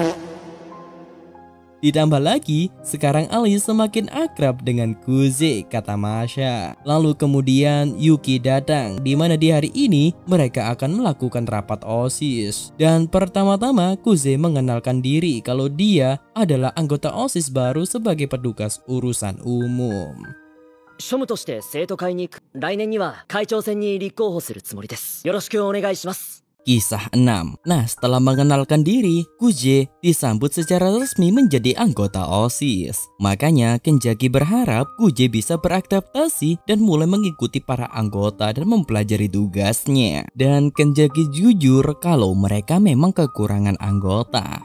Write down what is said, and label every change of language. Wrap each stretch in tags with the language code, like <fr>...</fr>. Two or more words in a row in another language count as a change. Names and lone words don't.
<id>Ditambah lagi, sekarang Ali semakin akrab dengan Kuze, kata Masha. Lalu kemudian Yuki datang, di mana di hari ini mereka akan melakukan rapat OSIS. Dan pertama-tama Kuze mengenalkan diri kalau dia adalah anggota OSIS baru sebagai petugas urusan umum.</id> <ja>庶務として生徒会に行く。来年には会長選に立候補するつもりです。よろしくお願いします。</ja> <id>Kisah 6. Nah, setelah mengenalkan diri, Kuze disambut secara resmi menjadi anggota OSIS. Makanya Kenzaki berharap Kuze bisa beradaptasi dan mulai mengikuti para anggota dan mempelajari tugasnya. Dan Kenzaki jujur kalau mereka memang kekurangan anggota.</id>